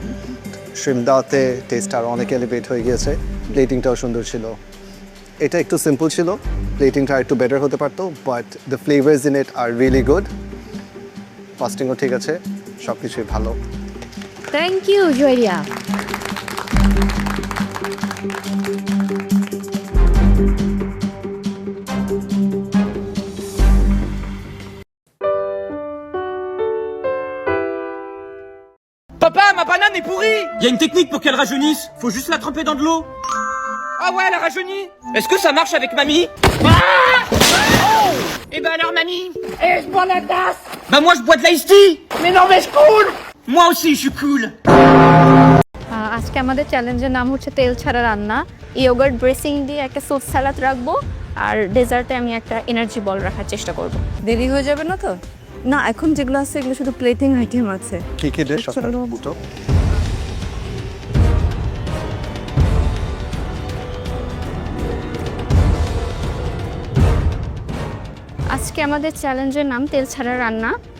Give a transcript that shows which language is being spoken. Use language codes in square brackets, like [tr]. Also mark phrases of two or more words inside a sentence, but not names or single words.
[bn] শ্রিমদাতে টেস্ট আর অনেক এলিভেট হয়ে গিয়েছে, প্লেটিংটাও সুন্দর ছিল। এটা একটু সিম্পল ছিল, প্লেটিংটা একটু বেটার হতে পারতো, [en] but the flavours in it are really good. [bn] কস্টিংও ঠিক আছে, সব কিছুই ভালো। [en] thank you [bn] জয়রিয়া। [fr] Papa, ma banane est pourrie! Y a une technique pour qu'elle rajeunisse. Faut juste la tremper dans de l'eau. Ah ouais, elle a rajeuni. Est-ce que ça marche avec mamie? Oh! Et ben alors mamie? Eh, je bois la tasse. Bah moi je bois de l' [en] ice tea. [fr] Mais non mais je cool. Moi aussi je suis cool. [bn] আজকে আমাদের চ্যালেঞ্জের নাম হচ্ছে তেল ছাড়া রান্না। [en] yogurt dressing [bn] দিয়ে একটা [en] fruit salad [bn] রাখবো, আর ডেজার্টে আমি একটা [en] energy ball [bn] রাখার চেষ্টা করব। দেরি হয়ে যাবে না তো? না, এখন যেগুলো আছে এগুলো শুধু [en] plating item [bn] আছে। কি কি ডিশ আপনার? আজকে আমাদের চ্যালেঞ্জের নাম তেল ছাড়া রান্না।